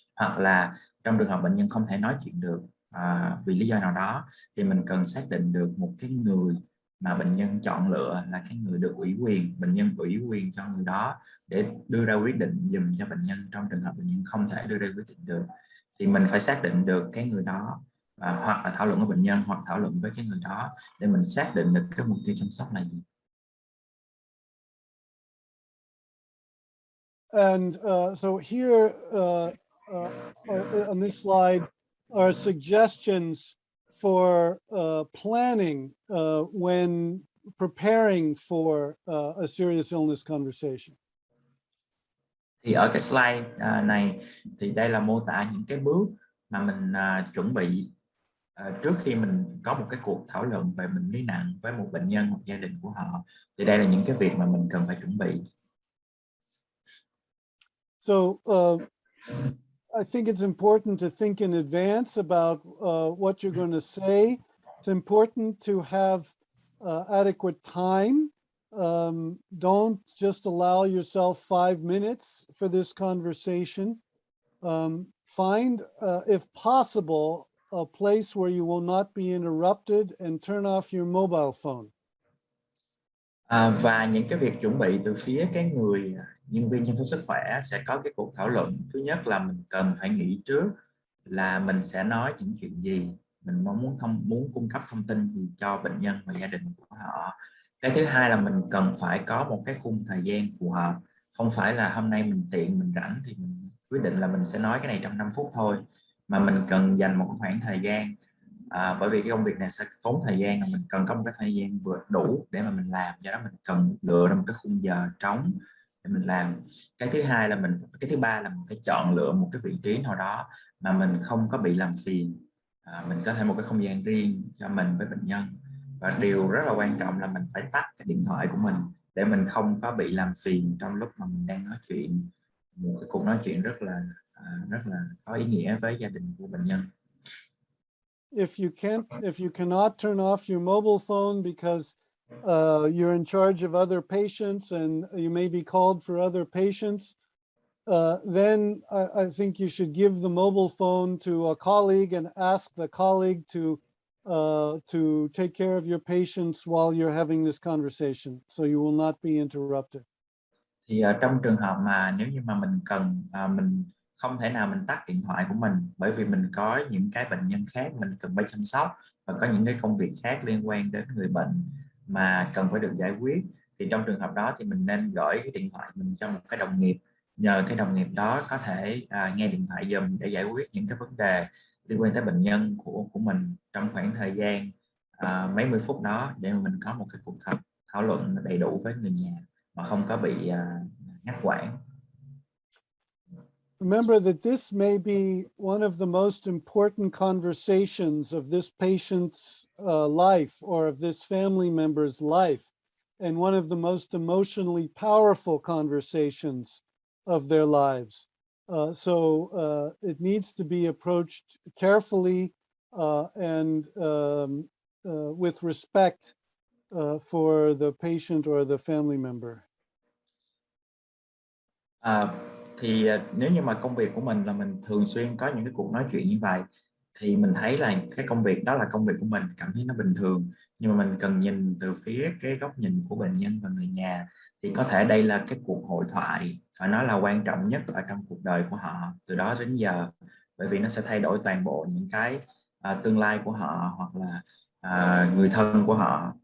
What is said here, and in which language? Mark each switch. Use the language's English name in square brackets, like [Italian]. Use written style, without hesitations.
[Vietnamese] Hoặc là trong trường hợp bệnh nhân không thể nói chuyện được vì lý do nào đó, thì mình cần xác định được một cái người mà bệnh nhân chọn lựa là cái người được ủy quyền, bệnh nhân ủy quyền cho người đó để đưa ra quyết định giùm cho bệnh nhân trong trường hợp bệnh nhân không thể đưa ra quyết định được. Thì mình phải xác định được cái người đó hoặc là thảo luận với bệnh nhân hoặc thảo luận với cái người đó để mình xác định được cái mục tiêu chăm sóc là gì. [English] And so here on this slide are suggestions for planning when preparing for a serious illness conversation. [Vietnamese] Thì ở cái slide này thì đây là mô tả những cái bước mà mình chuẩn bị trước khi mình có một cái cuộc thảo luận về bệnh lý nặng với một bệnh nhân, một gia đình của họ. Thì đây là những cái việc mà mình cần phải chuẩn bị. [English] So I think it's important to think in advance about what you're going to say. It's important to have adequate time. Don't just allow yourself 5 minutes for this conversation. Find, if possible, a place where you will not be interrupted and turn off your mobile phone. [Vietnamese] Và những cái việc chuẩn bị từ phía cái người nhân viên chăm sóc sức khỏe sẽ có cái cuộc thảo luận. Thứ nhất là mình cần phải nghĩ trước là mình sẽ nói những chuyện gì, mình muốn cung cấp thông tin gì cho bệnh nhân và gia đình của họ. Cái thứ hai là mình cần phải có một cái khung thời gian phù hợp, không phải là hôm nay mình tiện, mình rảnh thì mình quyết định là mình sẽ nói cái này trong 5 phút thôi, mà mình cần dành một khoảng thời gian. Bởi vì cái công việc này sẽ tốn thời gian, mình cần có một cái thời gian vừa đủ để mà mình làm, do đó mình cần lựa ra một cái khung giờ trống để mình làm. Cái thứ ba là mình phải chọn lựa một cái vị trí nào đó mà mình không có bị làm phiền, mình có thể một cái không gian riêng cho mình với bệnh nhân. Và điều rất là quan trọng là mình phải tắt cái điện thoại của mình để mình không có bị làm phiền trong lúc mà mình đang nói chuyện, một cái cuộc nói chuyện rất là có ý nghĩa với gia đình của bệnh nhân. [English] If you cannot turn off your mobile phone because you're in charge of other patients and you may be called for other patients, then I think you should give the mobile phone to a colleague and ask the colleague to take care of your patients while you're having this conversation, so you will not be interrupted. [Vietnamese] Thì trong trường hợp mà nếu như mà mình cần mình không thể nào mình tắt điện thoại của mình, bởi vì mình có những cái bệnh nhân khác mình cần phải chăm sóc và có những cái công việc khác liên quan đến người bệnh mà cần phải được giải quyết, thì trong trường hợp đó thì mình nên gửi cái điện thoại mình cho một cái đồng nghiệp, nhờ cái đồng nghiệp đó có thể nghe điện thoại giùm để giải quyết những cái vấn đề liên quan tới bệnh nhân của mình trong khoảng thời gian mấy mươi phút đó, để mà mình có một cái cuộc thảo luận đầy đủ với người nhà mà không có bị ngắt quãng. [English] Remember that this may be one of the most important conversations of this patient's life or of this family member's life, and one of the most emotionally powerful conversations of their lives. So it needs to be approached carefully and with respect for the patient or the family member. [Vietnamese] Thì nếu như mà công việc của mình là mình thường xuyên có những cái cuộc nói chuyện như vậy, thì mình thấy là cái công việc đó là công việc của mình, cảm thấy nó bình thường, nhưng mà mình cần nhìn từ phía cái góc nhìn của bệnh nhân và người nhà, thì có thể đây là cái cuộc hội thoại phải nói là quan trọng nhất ở trong cuộc đời của họ từ đó đến giờ, bởi vì nó sẽ thay đổi toàn bộ những cái tương lai của họ hoặc là người thân của họ.